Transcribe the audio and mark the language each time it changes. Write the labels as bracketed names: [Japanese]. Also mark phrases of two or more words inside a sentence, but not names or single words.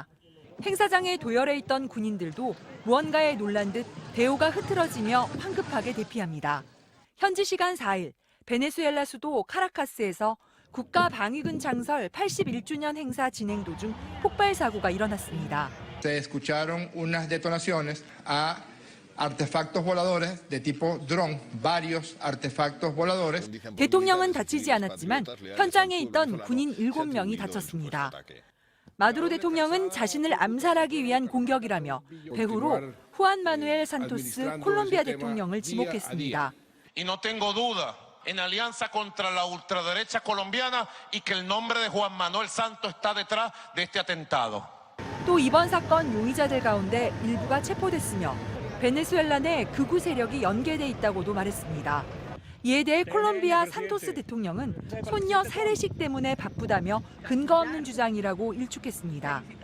[Korean] 행사장에 도열해 있던 군인들도 무언가에 놀란 듯 대오가 흐트러지며 황급하게 대피합니다. 현지 시간 4일 베네수엘라 수도 카라카스에서 국가방위군 창설 81주년 행사 진행 도중 폭발 사고가 일어났습니다. [Spanish] Se escucharon unas detonaciones a artefactos voladores de tipo dron, varios artefactos voladores. [Korean] 대통령은 다치지 않았지만 현장에 있던 군인 7명이 다쳤습니다. 마두로 대통령은 자신을 암살하기 위한 공격이라며 배후로 후안 마누엘 산토스 콜롬비아 대통령을 지목했습니다. [Spanish] Y no tengo duda en alianza contra la ultraderecha colombiana y que el nombre de Juan Manuel Santos está detrás de este atentado. [Korean] 또 이번 사건 용의자들 가운데 일부가 체포됐으며 베네수엘라 내 극우 세력이 연계돼 있다고도 말했습니다. 이에 대해 콜롬비아 산토스 대통령은 손녀 세례식 때문에 바쁘다며 근거 없는 주장이라고 일축했습니다.